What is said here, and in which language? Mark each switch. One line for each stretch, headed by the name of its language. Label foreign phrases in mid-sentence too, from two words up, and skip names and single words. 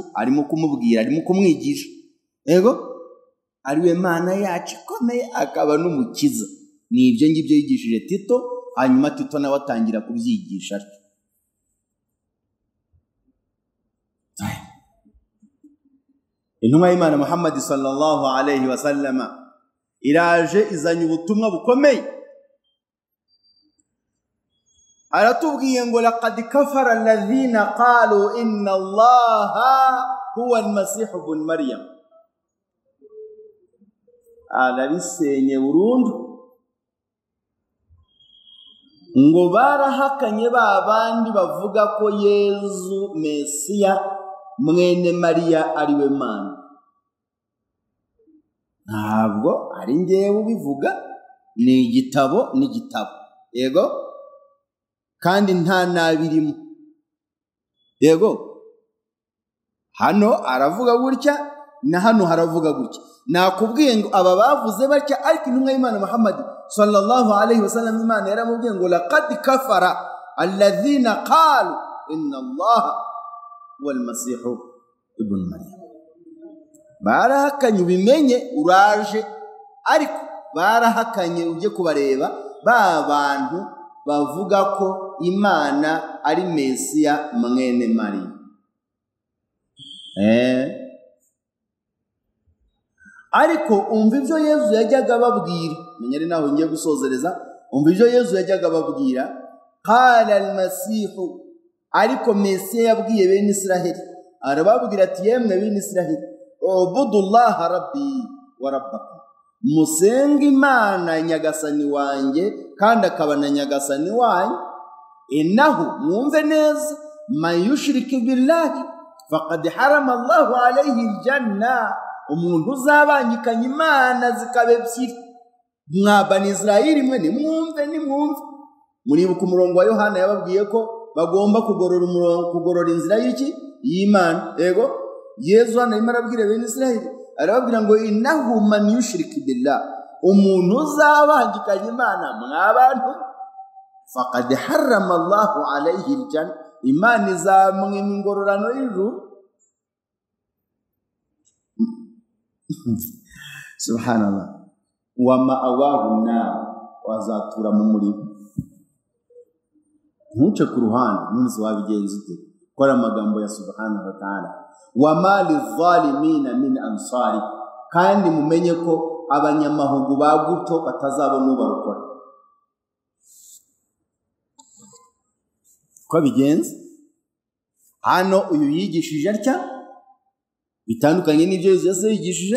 Kinyarwanda: Arimo kumubwira, arimo kumwigisha. Ego, ari we Mana yacu ikomeye, akaba n'umukiza. Ni ibyo ngibyo yigishije Tito, hanyuma Tito nawe atangira kubyigisha. Intumwa y'Imana Muhamad
Arabic: صلى الله عليه وسلم
Kinyarwanda: iraje izanye ubutumwa bukomeye. Aratubwiye ngo
Arabic: لقد كفر الذين قالوا إن الله هو المسيح ابن مريم.
Kinyarwanda: Arabisenye burundu ngo barahakanye ba bandi bavuga ko Yezu Mesiya mwene Mariya ari we Mana. Ntabwo ari ngewe ubivuga, ni igitabo, ni igitabo. Yego, kandi nta nabirimo. Yego, hano aravuga gutya na hano haravuga gutya. Nakubwiye ngo aba bavuze batya, ariko intumwa y'Imana Muhammad
Arabic: صلى الله عليه وسلم,
Kinyarwanda: Imana yaramubwiye ngo
Arabic: لقد كفر الذين قالوا إن الله والمسيح ابن مريم.
Kinyarwanda: Barahakanye, ubimenye, uraje. Ariko barahakanye, ujye kubareba ba bantu bavuga ko Imana ari Mesiya mwene Mariya. Ariko umva ibyo Yezu yajyaga ababwira. Menya ari naho ngiye gusozereza. Umva ibyo Yezu yajyaga ababwira.
Arabic: قال المسيح,
Kinyarwanda: ariko Mesiya yabwiye bene Israheli, arababwira ati yemwe bene Israheli,
Arabic: اعبدوا الله ربي وربكم,
Kinyarwanda: musenge Imana nyagasani wanjye kandi akaba na nyagasani wanyu. Innahu, mwumve neza,
Arabic: من يشرك بالله فقد حرم الله عليه الجنة.
Kinyarwanda: Umuntu uzabangikanya Imana zikaba ebyiri. Mwabani Israheli mwe nimwumve. Muribuka umurongo wa Yohana yababwiye ko bagomba kugorora inzira y'iki? Y'Imana. Ego, Yezu hano arimo arabwira bene Israheli, arababwira ngo
Arabic: إنه من يشرك بالله,
Kinyarwanda: umuntu uzabangikanya Imana mwabantu,
Arabic: فقد حرم الله عليه الجنة,
Kinyarwanda: Imana izamwima ingororano y'ijuru.
Arabic: سبحان الله ومأواه
Kinyarwanda: na wazatura mu muriro ntuce ku ruhande munsi wabigenza ute kora amagambo ya
Arabic: سبحانه وتعالى وما للظالمين من أنصار
Kinyarwanda: kandi mumenye ko abanyamahugu baguto batazabona ubarokora ko bigenza hano uyu yigishije atya bitandukanye n'ibyo Yesu yigishije.